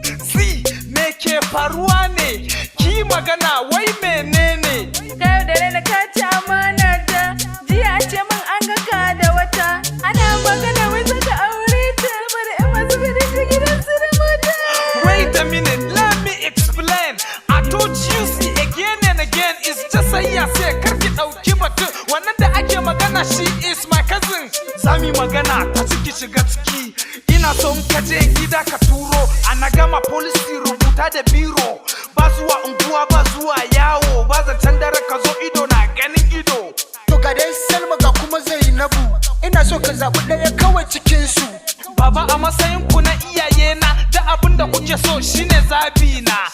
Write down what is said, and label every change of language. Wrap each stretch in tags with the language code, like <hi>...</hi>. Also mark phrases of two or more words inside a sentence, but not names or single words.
<ha>Si, me ke faruwa ne? Ki magana, wai menene? Ka yaudare ni, ka ci amana ta. Jiya a ce min an ga ka da wata. Ana magana wai za ka aure ta. Bari in masu gari ta gidan su da mota.</ha> <en>Wait a minute, let me explain. I told you, see, again and again, it's just a yes, yeah.</en> <ha>Kar ki ɗauki batun. Wannan da ake magana,</ha> <en>she is my cousin.</en> <ha>Za mu yi magana, ta ciki shiga ciki. Ina so in ka je gida ka turo. Ana gama policy rubuta da biro. Ba zuwa unguwa, ba zuwa yawo. Ba zancen dare ka zo ido na ganin ido. To ga dai Salma ga kuma Zainabu. Ina so ka zaɓi ɗaya kawai cikin su. Baba a matsayin ku na iyaye na, da abin da kuke so shine zabi na.</ha>